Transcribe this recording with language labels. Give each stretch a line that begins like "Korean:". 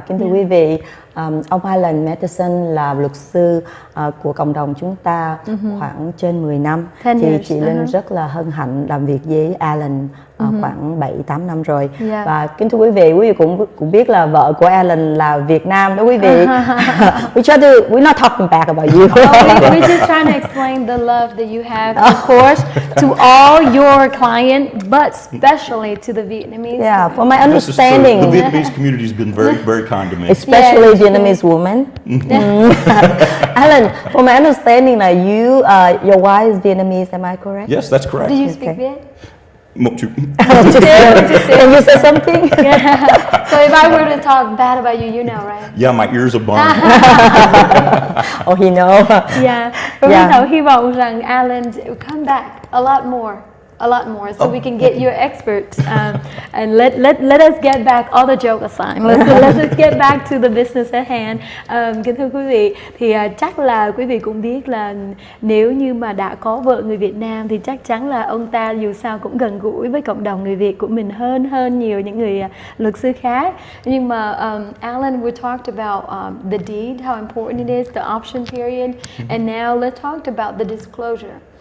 Vietnamese: Kính thưa quý vị, ông Alan Matheson là luật sư của cộng đồng chúng ta khoảng trên 10 năm. Thì chị Linh rất là hân hạnh làm việc với Alan khoảng 7-8 năm rồi. Và kính thưa quý vị cũng biết là vợ của Alan là Việt Nam đó quý vị.
English: We're not talking bad about you. We just trying to explain the love that you have, of course, to all your clients, but especially to the Vietnamese. Yeah, for my understanding, the Vietnamese community has been very, very kind to me, especially Vietnamese women. Alan, for my understanding, your wife is Vietnamese. Am I correct? Yes, that's correct. Do you speak Viet?
Vietnamese: Một chút.
English: Can you say something? Yeah. So if I were to talk bad about you, you know, right? Yeah, my ears are burned. Oh, he knows. Yeah.
Vietnamese: Và Phương Thảo hy vọng rằng
English: Alan will come back a lot more, so we can get your experts and let us get back all the joke aside. Let's get back to the business at hand.
Vietnamese: Kính thưa quý vị, thì chắc là quý vị cũng biết là nếu như mà đã có vợ người Việt Nam thì chắc chắn là ông ta dù sao cũng gần gũi với cộng đồng người Việt của mình hơn nhiều những người luật sư khác. Nhưng mà
English: Alan, we talked about the deed, how important it is, the option period, and now let's talk about the disclosure.